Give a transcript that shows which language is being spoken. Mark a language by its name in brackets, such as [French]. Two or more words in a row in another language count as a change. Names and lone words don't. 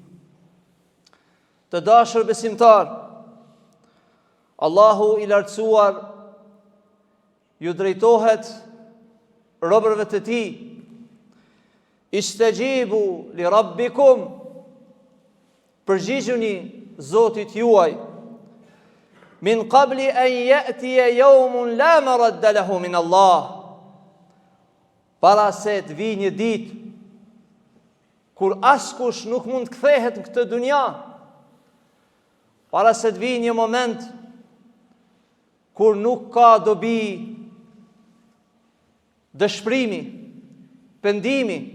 [Albanian] Të dashur besimtar, Allahu i lartësuar ju drejtohet robërve të tij. [Arabic] استجيبوا لربكم, [Albanian] përgjigjuni Zotit juaj, [Arabic] من قبل أن يأتي يوم لا مرد له من الله, [Albanian] para se të vijë një ditë kur askush nuk mund të kthehet në këtë dunja, para se të vijë një moment kur nuk ka dobi dëshpërimi, pendimi.